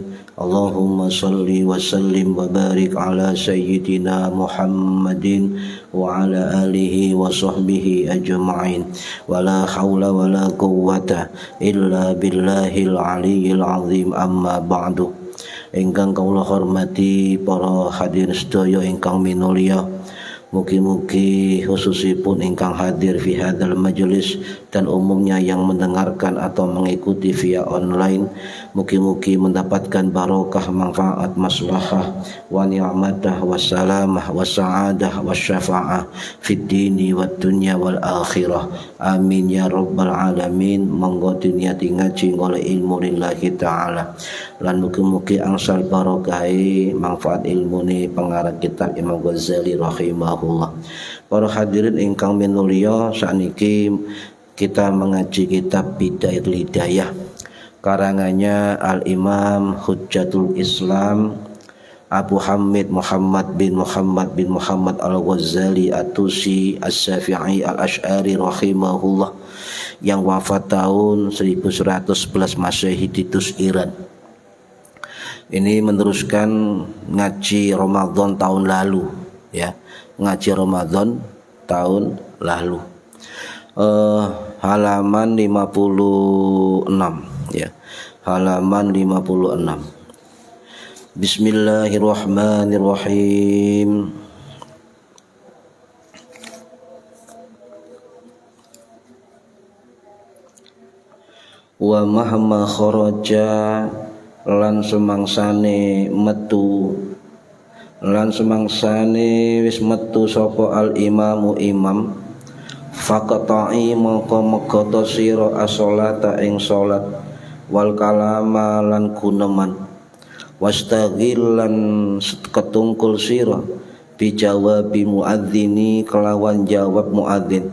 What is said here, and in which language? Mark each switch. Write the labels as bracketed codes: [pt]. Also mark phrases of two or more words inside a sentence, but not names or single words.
[ar] اللهم صل وسلم وبارك على سيدنا محمد وعلى آله وصحبه أجمعين. ولا حول ولا قوة إلا بالله العلي العظيم. أما بعد. [jv] Ingkang kawula hormati para hadirin sedaya ingkang minulya, mugi-mugi khususipun ingkang hadir [ar] في هذا المجلس [id] dan umumnya yang mendengarkan atau mengikuti via online, [jv] mugi-mugi mendapatkan barokah, manfaat, maslahah [ar] ونعمة وسلامة وسعادة وشفاعة في الدين والدنيا والآخرة. آمين يا رب العالمين. [jv] Monggo niati ngaji oleh ilmu [ar] لله تعالى [jv] lan mugi-mugi angsal barokahi manfaat ilmune pengarang kitab Imam Ghazali rahimahullah. Para hadirin ingkang minulya, sakniki [id] kita mengaji kitab Hidayatul Hidayah karangannya Al-Imam Hujjatul Islam Abu Hamid Muhammad bin Muhammad Al-Ghazali At-Tusi Asy-Syafi'i Al-Asy'ari rahimahullah, yang wafat tahun 1111 Masehi di Tus, Iran. Ini meneruskan ngaji Ramadan tahun lalu, ya, ngaji Ramadan tahun lalu. Halaman 56, ya, halaman 56. [ar] بسم الله الرحمن الرحيم. ومهما خرج [jv] lan semangsane metu lan semangsane wis metu sapa [ar] الإمام إمام فقطع [jv] mongko megoto sira as-sholata ing salat [ar] والكلام [jv] lan guneman wastaghil lan ketungkul sira [ar] بجواب المؤذن [jv] kelawan jawab muadzin.